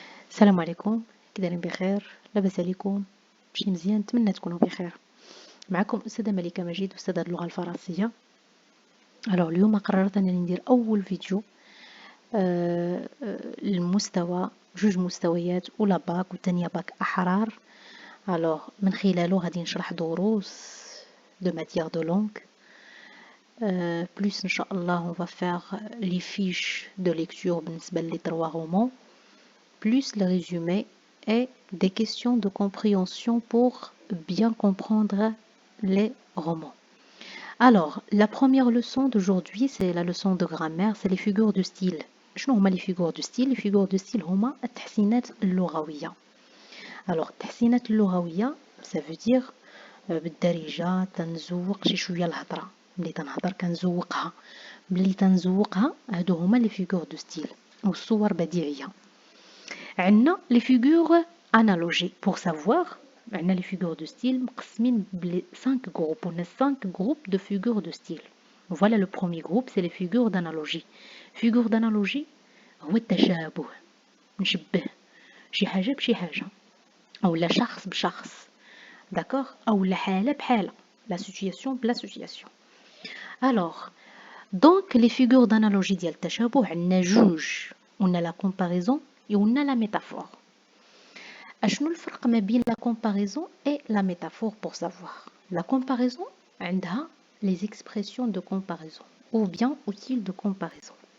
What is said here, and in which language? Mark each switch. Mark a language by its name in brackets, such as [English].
[Arabic] السلام عليكم، كي دايرين بخير؟ لاباس عليكم؟ ماشي مزيان؟ نتمنى تكونوا بخير. معكم أستاذة ملكة مجيد، أستاذة اللغة الفرنسية. اليوم قررت أنني ندير أول فيديو المستوى جوج مستويات، أولى باك وثانية باك أحرار. من خلاله غادي نشرح دروس دو ماتيير دو لونغ بلوس إن شاء الله [French] on va faire les fiches de lecture [Arabic] بالنسبة لي [French] 3 romans plus le résumé et des questions de compréhension pour bien comprendre les romans. Alors, la première leçon d'aujourd'hui, c'est la leçon de grammaire, c'est les figures de style. [Arabic] شنو هما [French] les figures de style؟ Les figures de style [Arabic] هما التحسينات اللغوية. Alors, التحسينات اللغوية [French] ça veut dire [Arabic] بالدارجة تنزوق شي شوية الهضرة، ملي تنهضر كنزوقها، ملي تنزوقها هادو هما [French] les figures de style [Arabic] والصور بديعية. عندنا [French] les figures analogiques pour savoir. [Arabic] عندنا [French] les figures de style [Arabic] مقسمين ب [French] 5 groupes. On a 5 groupes de figures de style. Voilà, le premier groupe c'est les figures d'analogie. figure d'analogie [Arabic] هو التشابه، نشبه شي حاجة بشي حاجة، أو لا شخص بشخص، d'accord، أو لا حالة بحالة، [French] la situation [Arabic] بلا situation. [French] Alors, donc les figures d'analogie [Arabic] ديال التشابه عندنا جوج، [French] on a la comparaison et on a la métaphore. [Arabic] أشنو الفرق ما بين [French] la comparaison et la métaphore pour savoir؟ La comparaison عندها les expressions de comparaison ou bien outils de comparaison.